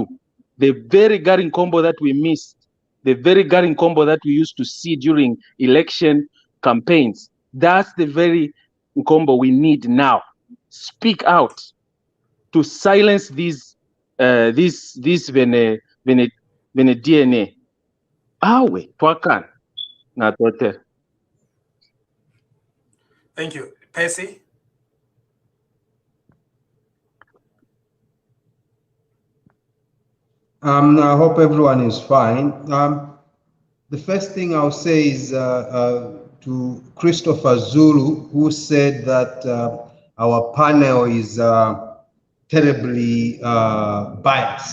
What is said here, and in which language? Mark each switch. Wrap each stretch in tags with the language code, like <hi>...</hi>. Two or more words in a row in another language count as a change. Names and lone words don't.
<en>The very Garin Combo that we missed, the very Garin Combo that we used to see during election campaigns, that's the very combo we need now. Speak out to silence these DNA.</en> <bem>Awe, twakan na tote.</bem> <en>Thank you. Percy? I hope everyone is fine. The first thing I'll say is to Christopher Zulu, who said that our panel is terribly biased.</en>